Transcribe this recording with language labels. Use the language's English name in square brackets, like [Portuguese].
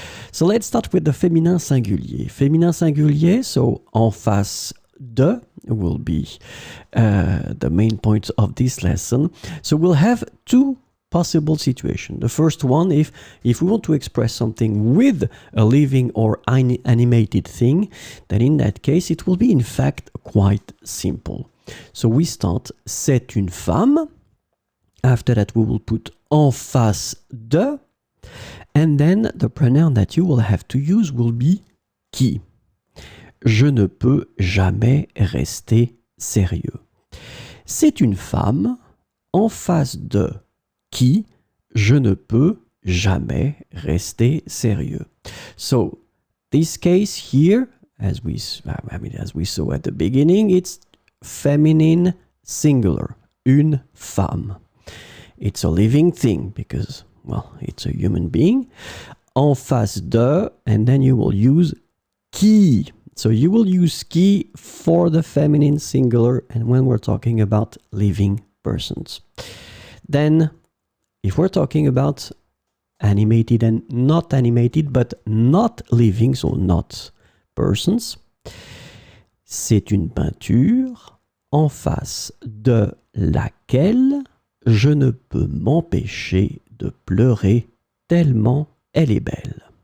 [English] So let's start with the féminin singulier. Féminin singulier, so en face de will be the main point of this lesson. So we'll have two possible situations. The first one, if we want to express something with a living or animated thing, then in that case it will be in fact quite simple. So we start [French] c'est une femme. [English] After that we will put en face de, and then the pronoun that you will have to use will be qui. [French] Je ne peux jamais rester sérieux. C'est une femme en face de qui je ne peux jamais rester sérieux. [English] So this case here, as we saw at the beginning, it's feminine singular, une femme. It's a living thing because, well, it's a human being. En face de, and then you will use qui. So you will use qui for the feminine singular and when we're talking about living persons. Then, if we're talking about animated and not animated, but not living, so not persons, [French] c'est une peinture en face de laquelle je ne peux m'empêcher de pleurer tellement elle est belle.